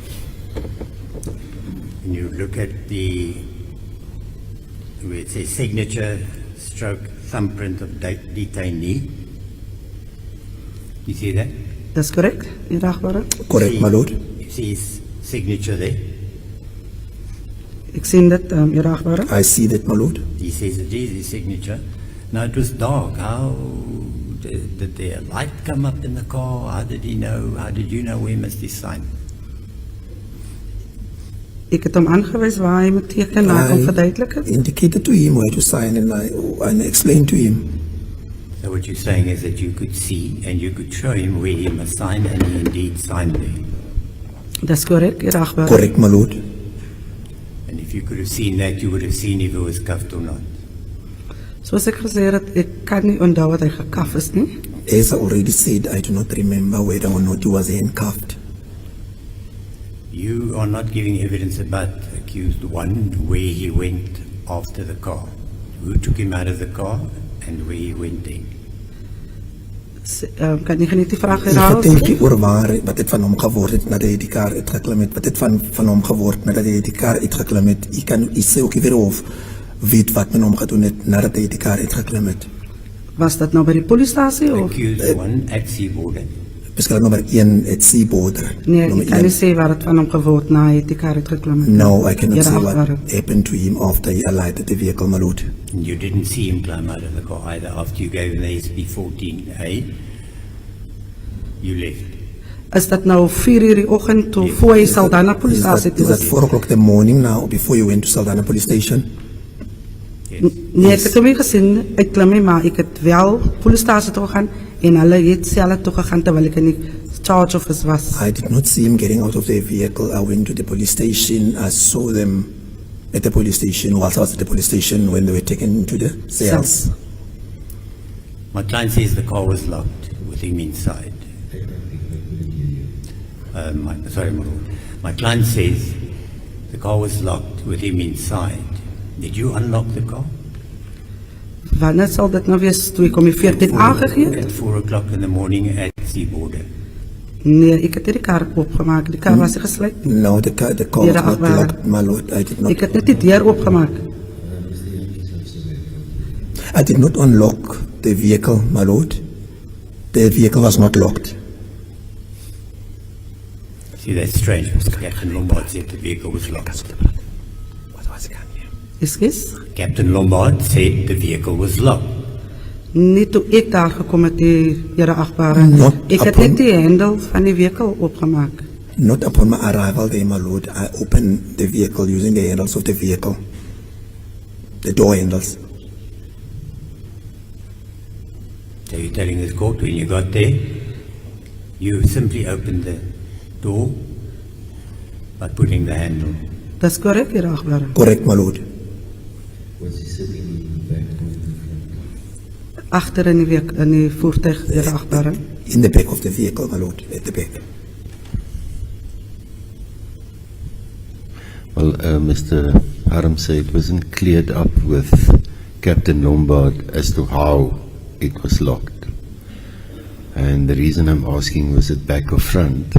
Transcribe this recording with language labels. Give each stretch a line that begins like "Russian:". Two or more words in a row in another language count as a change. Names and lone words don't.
English: When you look at the, where it says signature stroke thumbprint of detainee, you see that?
Afrikaans: Dis korrek, Here Agbare.
English: Correct, my lord. You see his signature there?
Afrikaans: Ek sien dit, Here Agbare.
English: I see that, my lord. He says it is his signature. Now it was dark. How did there a light come up in the car? How did he know? How did you know where he must he sign?
Afrikaans: Ek het hom aangewys waar hy moet teken, maar ek kon verduidelik het.
English: Indicated to him where to sign and I explained to him. So what you're saying is that you could see and you could show him where he must sign, and he indeed signed there.
Afrikaans: Dis korrek, Here Agbare.
English: Correct, my lord. And if you could have seen that, you would have seen if it was cuffed or not.
Afrikaans: Soos ek gesê het, ek kan nie onthou dat hy gekaf is nie.
English: As I already said, I do not remember whether or not he was handcuffed. You are not giving evidence about accused one, where he went after the car, who took him out of the car, and where he went in.
Afrikaans: Kan jy geniet die vraag Ek herhaal? dink oor waar wat het van hom geword het nadat hy die kar uitgeklim het. Wat het van hom geword nadat hy die kar uitgeklim het. Jy sê ook weer of weet wat met hom gedoen het nadat hy die kar uitgeklim het. Was dat nou by die polisiestasie of?
English: Accused one at Seaborder.
Afrikaans: Beskryf nommer 1 at Seaborder. Nee, Nommer ek kan 1. nie sê wat het van hom geword na hy die kar uitgeklim het.
English: No, I cannot
Afrikaans: Here
English: say what
Afrikaans: Agbare.
English: happened to him after he alighted the vehicle, my lord. And you didn't see him climb out of the car either after you gave him the SB14A. You left.
Afrikaans: Is dat nou 4 uur die oggend toe voor hy Saldanha polisiestasie toe
English: Is that was? 4 o'clock in the morning now before you went to Saldanha police station? Yes.
Afrikaans: Nee, ek het hom nie gesien uitklim nie, maar ek het wel polisiestasie toe gegaan en hulle het self toe gegaan terwyl ek in die
English: charge office
Afrikaans: was.
English: I did not see him getting out of the vehicle. I went to the police station. I saw them at the police station whilst I was at the police station when they were taken to the cells. My client says the car was locked with him inside. Sorry, my lord. My client says the car was locked with him inside. Did you unlock the car?
Afrikaans: Wanneer sal dit nou wees toe ek hom die 14 aangegee het?
English: At 4 o'clock in the morning at Seaborder.
Afrikaans: Nee, ek het nie die kar oopgemaak. Die kar was nie gesluit.
English: No, the car was
Afrikaans: Here
English: not
Afrikaans: Agbare.
English: locked, my lord. I did not.
Afrikaans: Ek het net die deur oopgemaak.
English: I did not unlock the vehicle, my lord. The vehicle was not locked. See, that's strange. Captain Lombard said the vehicle was locked.
Afrikaans: Ekskuus?
English: Captain Lombard said the vehicle was locked.
Afrikaans: Nie toe ek daar gekom het, Here Agbare.
English: Not
Afrikaans: Ek het
English: upon-
Afrikaans: net die hendel van die vehikel oopgemaak.
English: Not upon my arrival there, my lord. I opened the vehicle using the handles of the vehicle. The door handles. So you're telling this court when you got there, you simply opened the door by putting the handle.
Afrikaans: Dis korrek, Here Agbare.
English: Correct, my lord.
Afrikaans: Agter in die voertuig, Here Agbare.
English: In the back of the vehicle, my lord. At the back. Well, Mr. Haram said it wasn't cleared up with Captain Lombard as to how it was locked. And the reason I'm asking, was it back or front?